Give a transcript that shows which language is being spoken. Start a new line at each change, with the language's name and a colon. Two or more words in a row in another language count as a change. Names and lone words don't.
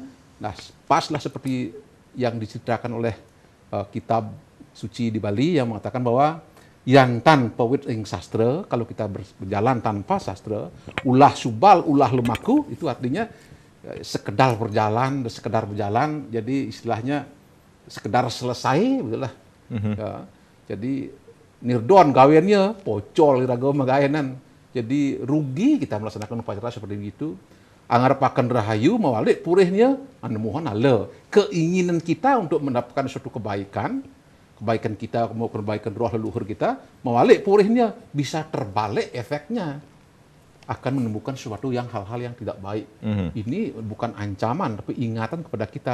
Indonesian: Nah, paslah seperti yang diceritakan oleh kitab suci di Bali yang mengatakan bahwa yang
Kawi: tanpa wit ing sastra,
Indonesian: kalau kita berjalan tanpa sastra,
Balinese: ulah subal, ulah lemaku,
Indonesian: itu artinya sekedar berjalan, jadi istilahnya sekedar selesai, begitulah.
Balinese: Jadi nirdon gawennya, pocol irago magaenan.
Indonesian: Jadi rugi kita melaksanakan upacara seperti itu.
Kawi: Angarapakan rahayu mawalik purihnya anemuhan ala.
Indonesian: Keinginan kita untuk mendapatkan suatu kebaikan kita mau kebaikan roh leluhur kita,
Kawi: mawalik purihnya
Indonesian: bisa terbalik efeknya. Akan menemukan sesuatu hal-hal yang tidak baik. Ini bukan ancaman tapi ingatan kepada kita.